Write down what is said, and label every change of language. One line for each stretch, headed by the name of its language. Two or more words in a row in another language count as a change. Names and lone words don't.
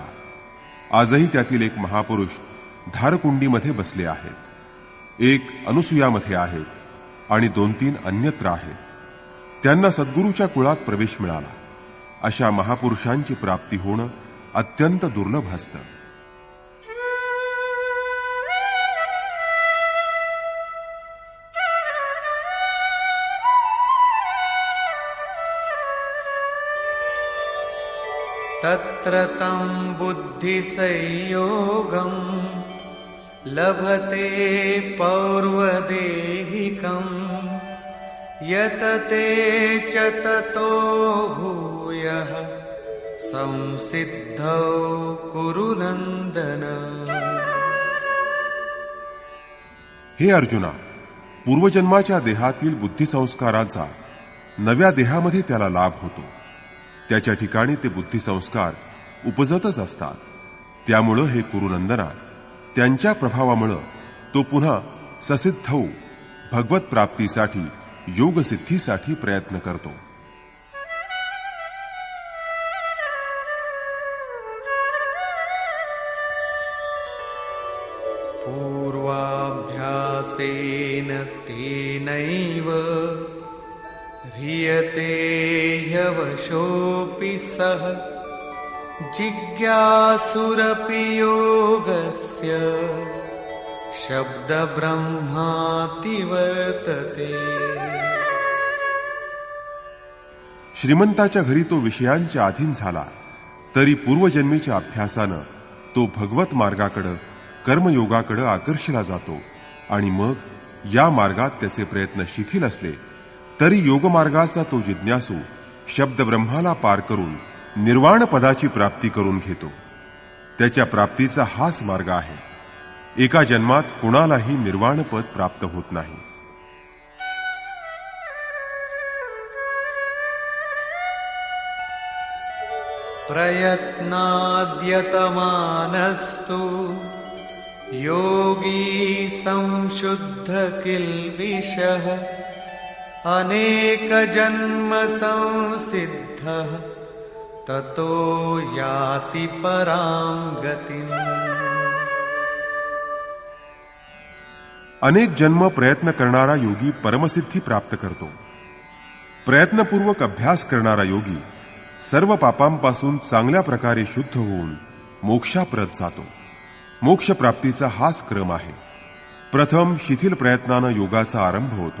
Marathi: आजही त्यातील एक महापुरुष धारकुंडीमध्ये बसले आहेत, एक अनुसूयामध्ये आहेत आणि 2-3 अन्यत्र आहेत. त्यांना सद्गुरूच्या कुळात प्रवेश मिळाला. अशा महापुरुषांची प्राप्ती होणं अत्यंत दुर्लभ असतं.
Sanskrit: तत्र तं बुद्धिसंयोगं लभते पौर्वदेहिकम् यत ते च ततो भूयः संसिद्धौ कुरु नन्दन.
Marathi: हे अर्जुना, पूर्वजन्माच्या देहातील बुद्धिसंस्काराचा नव्या देहामध्ये त्याला लाभ होतो. त्याच्या ठिकाणी ते बुद्धिसंस्कार उपजतच असतात. त्यामुळं हे कुरुनंदना, त्यांच्या प्रभावामुळं तो पुन्हा ससिद्धौ भगवत प्राप्तीसाठी, योगसिद्धीसाठी प्रयत्न करतो.
Sanskrit: पूर्वाभ्यासेन तेनैव ह्रियते ह्यवशोऽपि सः जिज्ञासुरपि योगस्य शब्दब्रह्माति वर्तते.
Marathi: श्रीमंताच्या घरी तो विषयांच्या अधीन झाला तरी पूर्वजन्मीच्या अभ्यासानं तो भगवत मार्गाकडे, कर्मयोगाकडे आकर्षला जातो आणि मग या मार्गात त्याचे प्रयत्न शिथिल असले तरी योगमार्गाचा तो जिज्ञासू शब्दब्रह्माला पार करून निर्वाण पदाची प्राप्ती करून घेतो. त्याच्या प्राप्तीचा हाच मार्ग आहे. एका जन्मात कोणालाही निर्वाण पद प्राप्त होत नाही.
Sanskrit: प्रयत्नाद्यतमानस्तु योगी संशुद्ध किल्बिषः अनेक जन्म संसिद्धः ततो याति परां गतिम्.
Marathi: अनेक जन्म प्रयत्न करणारा योगी परमसिद्धी प्राप्त करतो. प्रयत्नपूर्वक अभ्यास करणारा योगी सर्व पापांपासून चांगल्या प्रकारे शुद्ध होऊन मोक्षाप्रत जातो. मोक्ष प्राप्तीचा हाच क्रम आहे. प्रथम शिथिल प्रयत्नानं योगाचा आरंभ होतो.